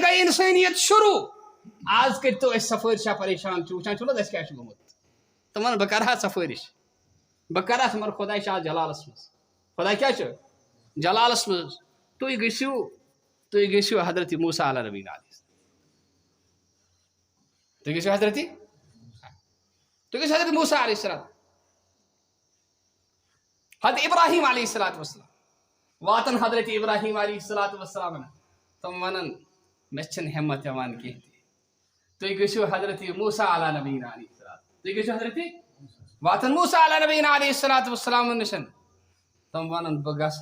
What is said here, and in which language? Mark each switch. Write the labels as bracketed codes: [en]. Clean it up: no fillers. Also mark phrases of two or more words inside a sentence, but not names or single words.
[ks] گٔے انسٲنیت شروٗع آز کٔرتو أسۍ سفٲرشا پریشان چھِ وٕچھان چھُو نہ اَسہِ کیٛاہ چھُ گوٚمُت تِمن بہٕ کرٕ ہا سفٲرِش بہٕ کرٕ ہا مگر خۄداے چھُ آز جلالس منٛز خۄداے کیٛاہ چھُ جلالس منٛز تُہۍ گٔژھِو حضرت موسیٰ [ar] علیٰ نبیٖنَ علیہ [ks] تُہۍ گٔژھِو حضرت موسیٰ [ar] علیہ السلام [ks] حضرت ابراہیم [ar] علیہ الصلوٰتُ والسلام [ks] واتن حضرت ابراہیم [ar] علیہ الصلوٰتُ والسلام [ks] تِم ونن مےٚ چھنہٕ ہٮ۪مت یِوان کینٛہہ تہِ تُہۍ گٔژھِو حضرت موسیٰ [ar] علیٰ نبیٖنَ علیہ السلام [ks] تُہۍ گٔژھِو حضرت واتن موسیٰ [ar] علیٰ نبیٖنَ علیہ الصلوٰتُ والسلام [ks] نِش تِم ونن بہٕ گژھٕ